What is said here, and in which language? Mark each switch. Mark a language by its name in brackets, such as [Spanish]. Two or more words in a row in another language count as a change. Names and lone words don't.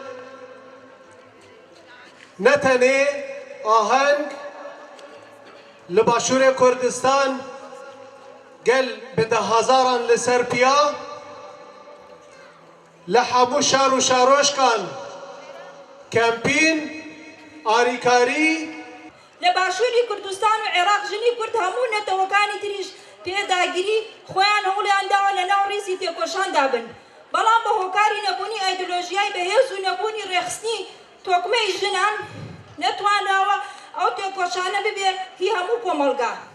[Kurdish] ne tenê aheng li Başûrê Kurdistan gel bi dehazaran li ser piya li hemû şar û şaroşkan kempîn alîkarî [Central Kurdish] لە باشووری کوردستان و عێراق ژنی کورد هەموو نەتەوەکانی تریش پێداگیری خۆیان هەوڵیان داوە لە ناو ڕیزی تێکۆشاندا بن بەڵام بە هۆکاری نەبوونی ئایدۆلۆژیای بەهێز و نەبوونی ڕێخستنی تۆکمەی ژنان نەتوانراوە ئەو تێکۆشانە ببێ هی هەموو کۆمەڵگا